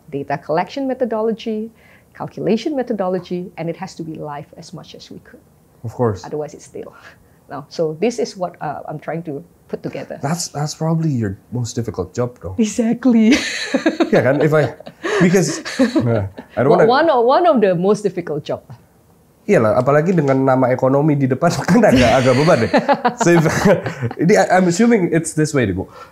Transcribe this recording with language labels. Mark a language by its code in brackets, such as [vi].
[en] Data collection methodology, calculation methodology, and it has to be live as much as we could. Of course. Otherwise, it's stale. No, so this is what I'm trying to put together. That's probably your most difficult job, though. Exactly. Yeah, kan? Because I don't want one of the most difficult job. [id] Iyalah, apalagi dengan nama ekonomi di depan kan agak beban deh. [en] So I'm assuming it's this way, Bu.